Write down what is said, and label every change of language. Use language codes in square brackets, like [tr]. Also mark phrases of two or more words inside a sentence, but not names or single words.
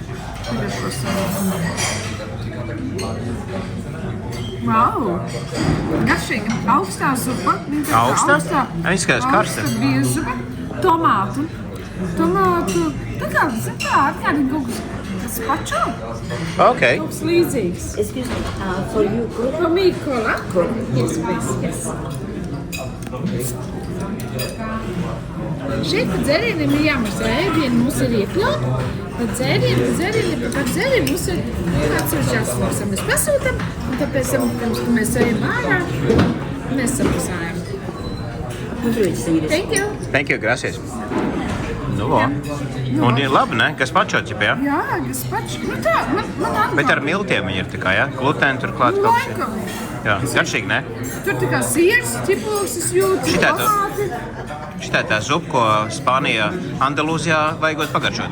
[lv] Wow! Garšīga, augstā zupa. Augstā? Izskatās karsta. Augsta biezupa, tomātu. Tā kā, zin kā, atgādina kaut kas pačo. Ok. Kaut kas līdzīgs. [en] Excuse me, for you, cola? For me, cola. Yes, please, yes. [lv] Šeit par dzērieniem ir jāmaksā ēdienu, mums ir iekļaut. Par dzērieniem mums ir atsevišķi jāsamaksā. Mēs pasūtam, un tāpēc, kad mēs ejam ārā, mēs samaksājam. [en] Thank you. Thank you, gracias. [lv] Nu, vo. Un ir labi, ne? Gazpacho ķip, jā? Jā, gazpacho. Nu tā, man atbāk. Bet ar miltiem viņi ir tā kā, jā? Glutēni turklāt kaut kas. Laikam. Jā, garšīgi, ne? Tur tā kā siers, ķiploks, es jūtu, tomāti. Šitā tā zupa, ko Spānijā, Andalūzijā vajagot pagaršot.